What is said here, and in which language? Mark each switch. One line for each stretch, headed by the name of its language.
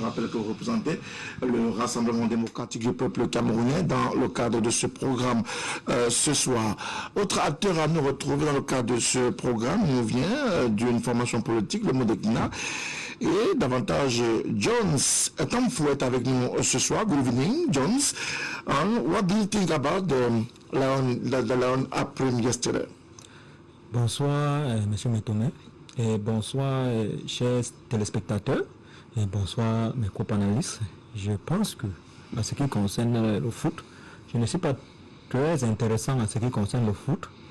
French: Je rappelle que vous représentez le Rassemblement démocratique du peuple camerounais dans le cadre de ce programme ce soir. Autre acteur à nous retrouver dans le cadre de ce programme nous vient d'une formation politique, le Modekina. Et davantage, Jones Etamfou est avec nous ce soir.
English: Good evening, Jones. What do you think about the Lion April yesterday?
French: Bonsoir, Monsieur Métomé, et bonsoir, chers téléspectateurs, et bonsoir, mes co-panélistes. Je pense que, en ce qui concerne le foot, je ne suis pas très intéressant en ce qui concerne le foot.